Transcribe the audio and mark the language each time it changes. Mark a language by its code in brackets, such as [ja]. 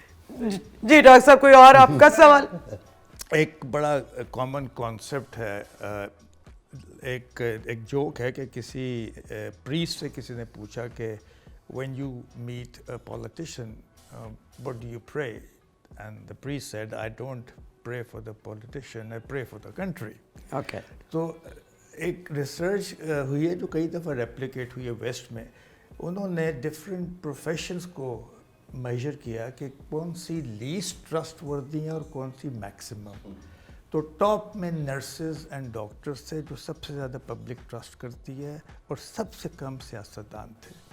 [ur] جی doctor صاحب کوئی اور آپ کا سوال؟ ایک بڑا کامن کانسیپٹ ہے, ایک جوک ہے کہ کسی پریسٹ سے کسی نے پوچھا کہ [en] when you meet a politician, what do you pray? And the priest said, I don't pray for the politician, I pray for the country. Okay. [ur] تو ایک ریسرچ ہوئی ہے جو کئی دفعہ ریپلیکیٹ ہوئی ہے ویسٹ میں. انہوں نے ڈفرینٹ پروفیشنز کو میجر کیا کہ کون سی لیسٹ ٹرسٹ وردی ہیں اور کون سی میکسیمم. تو ٹاپ میں نرسز اینڈ ڈاکٹرز تھے جو سب سے زیادہ پبلک ٹرسٹ کرتی ہے, اور سب سے کم سیاستدان تھے.